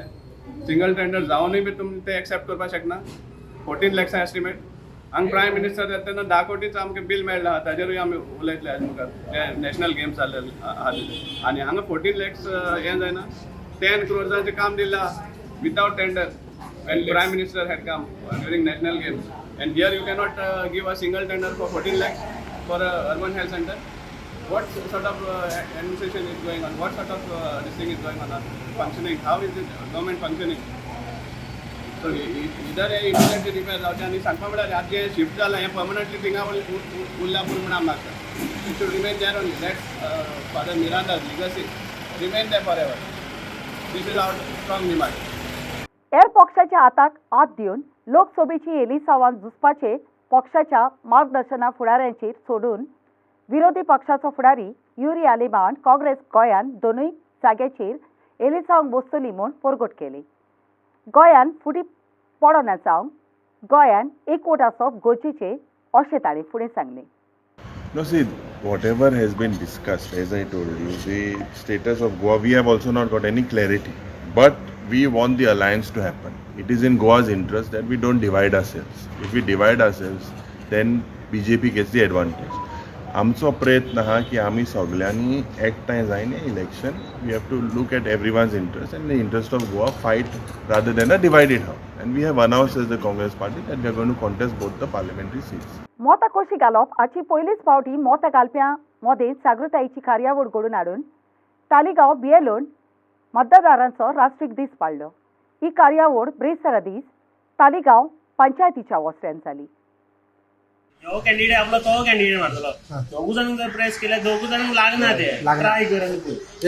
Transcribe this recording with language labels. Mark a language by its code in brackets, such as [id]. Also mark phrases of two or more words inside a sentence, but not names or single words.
[kok] सिंगल टेंडर जावनूय बी तुमी तें एक्सेप्ट करपाक शकना. 14 lakhs एस्टिमेट हांगा [en] Prime Minister [kok] येता तेन्ना 10 कोटीचो आमकां बील मेळ्ळें आहा ताजेरूय आमी उलयतले आयज मुखार जे [en] national games [kok] जाल्ले आनी हांगा 14 lakhs हें जायना. [en] 10 crores [kok] काम दिल्लें आहा [en] without tender when Prime Minister had come during national games, and here you cannot give a single tender for 14 lakhs for a urban health center. What sort of administration is going on? What sort of this thing is going on? Functioning? How is it government functioning? So either immediately repair [kok] जावचें आनी सांगपा म्हळ्यार आतां जें शिफ्ट जालां हें परमनंटली थिंगा उरला पूण म्हणून आमकां लागता. [en] It should remain there only. That's Father Miranda's legacy. Remain there forever. This is our strong demand. [kok] एर पक्षाच्या हाताक हात दिवन लोकसभेची एलिसावान झुजपाचे पक्षाच्या मार्गदर्शना फुडाऱ्यांचेर सोडून विरोधी पक्षाचो फुडारी युरी आलिमान काँग्रेस गोंयान दोनूय जाग्याचेर एलिसावांक बसतली म्हूण परगट केली. गोंयान फुटी पडना जावंक गोंयान एकवट आसप गरजेचें अशें ताणें फुडें सांगलें. [en] No, see, whatever has been discussed, as I told you, the status of Goa, we have also not got any clarity. But we want the alliance to happen. It is in Goa's interest that we don't divide ourselves. If we divide ourselves, then BJP gets the advantage. [kok] आमचो प्रयत्न आहा की आमी सगळ्यांनी एकठांय जायन इलेक्शन [en] we have to look at everyone's interest and the interest of Goa fight rather than a divided house and we have announced as the Congress party that we are going to contest both the parliamentary seats. [kok] मतां कशी घालप हाची पयलीच फावटी मतां घालप्यां मदें जागृतायेची कार्यावळ घडोवन हाडून तालिगांव बिएलोन मतदारांचो राष्ट्रीय दीस पाळ्ळो. ही कार्यावळ ब्रेस्तारा दीस तालिगांव पंचायतीच्या वस्त्यान जाली. हो कॅन्डिडेट आपला तो कॅन्डिडेट मारतलो दोघू जाण जर प्रेस केल्या दोघू जाणांक लागना ते ट्राय कर आनी पळय